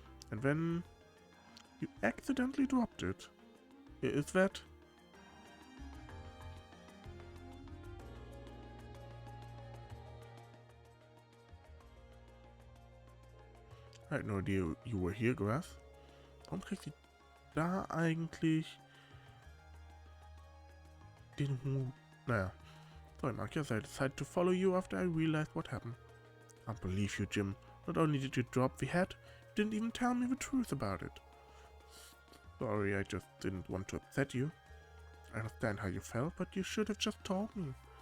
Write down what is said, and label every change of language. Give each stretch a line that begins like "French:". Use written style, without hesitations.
English: And then you accidentally dropped it. Is that? I had no idea you were here, Grass.
German: Warum kriegt sie da eigentlich den Hut? Naja.
English: Sorry, Marcus, I decided to follow you after I realized what happened. I can't believe you, Jim. Not only did you drop the hat, you didn't even tell me the truth about it. Sorry, I just didn't want to upset you. I understand how you felt, but you should have just told me.